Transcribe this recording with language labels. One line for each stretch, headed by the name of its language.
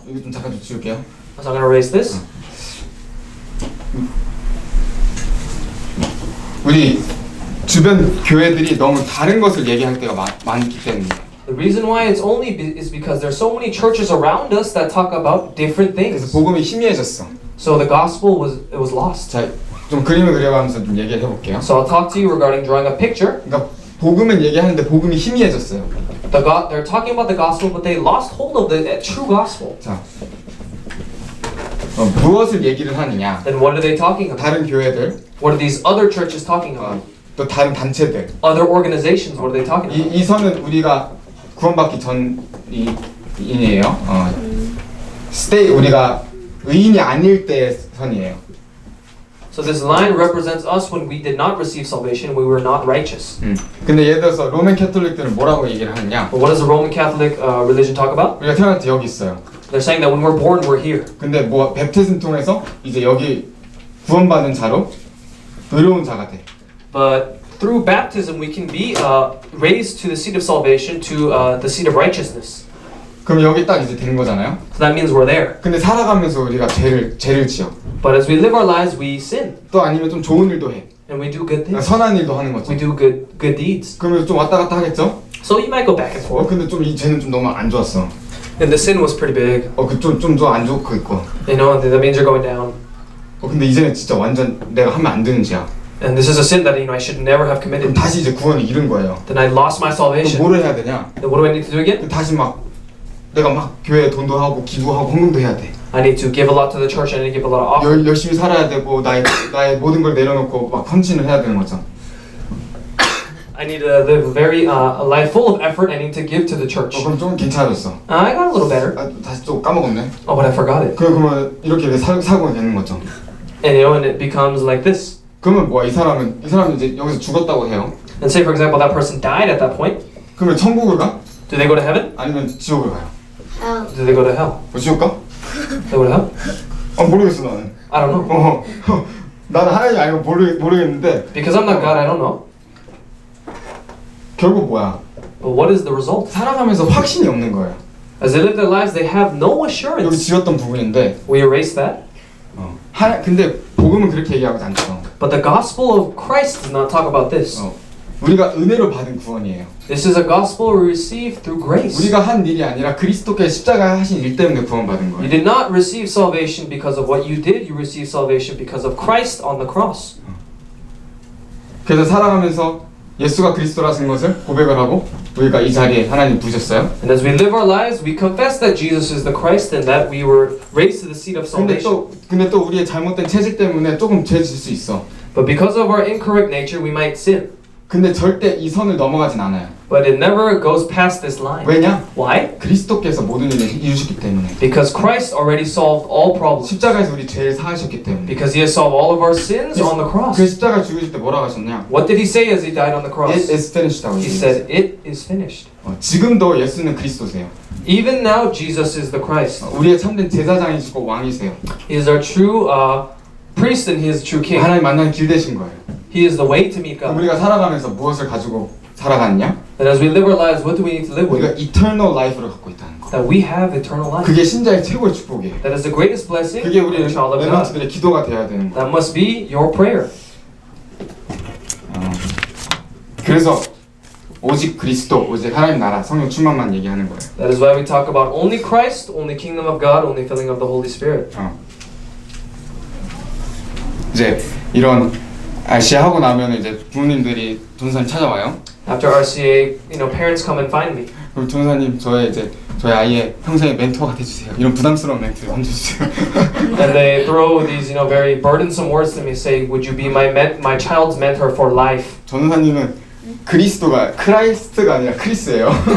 Korean: 이거 좀 잠깐 좀 지울게요.
English: So I'm gonna erase this.
Korean: 우리 주변 교회들이 너무 다른 것을 얘기할 때가 많기 때문에.
English: The reason why it's only is because there's so many churches around us that talk about different things.
Korean: 복음이 희미해졌어.
English: So the gospel was lost.
Korean: 자, 좀 그림을 그려가면서 좀 얘기해 볼게요.
English: So I'll talk to you regarding drawing a picture.
Korean: 그러니까 복음은 얘기하는데 복음이 희미해졌어요.
English: They're talking about the gospel, but they lost hold of the true gospel.
Korean: 자, 무엇을 얘기를 하느냐?
English: Then what are they talking about?
Korean: 다른 교회들,
English: What are these other churches talking about?
Korean: 또 다른 단체들.
English: Other organizations, what are they talking about?
Korean: 이 선은 우리가 구원받기 전이에요. stay 우리가 의인이 아닐 때의 선이에요.
English: So this line represents us when we did not receive salvation, we were not righteous.
Korean: 근데 예를 들어서 로맨 캐톨릭들은 뭐라고 얘기를 하느냐?
English: But what does the Roman Catholic religion talk about?
Korean: 우리가 태어날 때 여기 있어요.
English: They're saying that when we're born, we're here.
Korean: 근데 뭐 베프티즘 통해서 이제 여기 구원받은 자로 의로운 자가 돼.
English: But through baptism, we can be raised to the seat of salvation, to the seat of righteousness.
Korean: 그럼 여기 딱 이제 된 거잖아요.
English: So that means we're there.
Korean: 근데 살아가면서 우리가 죄를 지어.
English: But as we live our lives, we sin.
Korean: 또 아니면 좀 좋은 일도 해.
English: And we do good things.
Korean: 선한 일도 하는 거죠.
English: We do good deeds.
Korean: 그러면 좀 왔다 갔다 하겠죠?
English: So you might go back and forth.
Korean: 근데 좀 이 죄는 좀 너무 안 좋았어.
English: And the sin was pretty big.
Korean: 좀 더 안 좋고 있고.
English: You know, that means you're going down.
Korean: 근데 이제는 진짜 완전 내가 하면 안 되는 죄야.
English: And this is a sin that I should never have
Korean: 그럼
English: committed.
Korean: 다시 이제 구원을 잃은 거예요.
English: Then I lost my salvation.
Korean: 뭐를 해야 되냐?
English: Then what do I need to do again?
Korean: 다시 막 내가 막 교회에 돈도 하고 기도하고 헌금도 해야 돼.
English: I need to give a lot to the church. I need to give a lot of offering.
Korean: 열심히 살아야 되고 나의 모든 걸 내려놓고 막 헌신을 해야 되는 거죠.
English: I need to live a life full of effort. I need to give to the church.
Korean: 그럼 좀 괜찮아졌어.
English: I got a little better.
Korean: 다시 또 까먹었네.
English: Oh, but I forgot it.
Korean: 그러면 이렇게 사고가 되는 거죠.
English: And you know, and it becomes like this.
Korean: 그러면 뭐야? 이 사람은 이제 여기서 죽었다고 해요.
English: And say, for example, that person died at that point.
Korean: 그러면 천국을 가?
English: Do they go to heaven?
Korean: 아니면 지옥을 가요?
English: Do they go to hell?
Korean: 지옥 가?
English: They go to hell?
Korean: 모르겠어 나는.
English: I don't know.
Korean: 나는 하나님 아니고 모르겠는데.
English: Because I'm not God, I don't know.
Korean: 결국 뭐야?
English: But what is the result?
Korean: 살아가면서 확신이 없는 거예요.
English: As they live their lives, they have no
Korean: 여기
English: assurance.
Korean: 지었던 부분인데.
English: We erase that.
Korean: 근데 복음은 그렇게 얘기하지 않죠.
English: But the gospel of Christ does not talk about this.
Korean: 우리가 은혜로 받은 구원이에요.
English: This is a gospel we receive through grace.
Korean: 우리가 한 일이 아니라 그리스도께서 십자가 하신 일 때문에 구원받은
English: You did not receive salvation because of what you did. You received salvation because of Christ on the cross.
Korean: 그래서 살아가면서 예수가 그리스도라는 것을 고백을 하고 우리가 이 자리에 하나님 부으셨어요.
English: And as we live our lives, we confess that Jesus is the Christ and that we were raised to the seat of salvation.
Korean: 근데 또 우리의 잘못된 체질 때문에 조금 죄 질 수 있어.
English: But because of our incorrect nature, we might sin.
Korean: 근데 절대 이 선을 넘어가진 않아요.
English: But it never goes past this line.
Korean: 왜냐?
English: Why?
Korean: 그리스도께서 모든 일을 이루셨기 때문에.
English: Because Christ already solved all problems.
Korean: 십자가에서 우리 죄를 사하셨기 때문에.
English: Because he has solved all of our sins on the
Korean: 그
English: cross.
Korean: 십자가 죽으실 때 뭐라고 하셨냐?
English: What did he say as he died on the cross? It is finished라고 He
Korean: 얘기했어요.
English: said, it is finished.
Korean: 지금도 예수는 그리스도세요.
English: Even now, Jesus is the Christ.
Korean: 우리의 참된 제사장이시고 왕이세요.
English: He is our true priest and he is true king.
Korean: 하나님 만나는 길 되신 거예요.
English: He is the way to meet God.
Korean: 우리가 살아가면서 무엇을 가지고 살아가느냐?
English: And as we live our lives, what do we need to live
Korean: 우리가
English: with?
Korean: eternal life를 갖고 있다는 거.
English: That we have eternal life.
Korean: 그게 신자의 최고의 축복이에요.
English: That is the greatest blessing
Korean: 그게
English: of
Korean: 우리
English: a child of God.
Korean: 렘넌트들의 기도가 되어야 되는 거예요.
English: That must be your prayer.
Korean: 그래서 오직 그리스도, 오직 하나님 나라, 성령 충만만 얘기하는 거예요.
English: That is why we talk about only Christ, only kingdom of God, only filling of the Holy Spirit.
Korean: 이제 이런 RCA 하고 나면 이제 부모님들이 전사님 찾아와요.
English: After RCA, parents come and find me.
Korean: 그럼 전사님 저희 아이의 평생의 멘토가 돼주세요. 이런 부담스러운 멘트를 던져주세요.
English: And they throw these, very burdensome words to me, say, "Would you be my child's mentor for life?"
Korean: 전사님은 그리스도가 크라이스트가 아니라 크리스예요.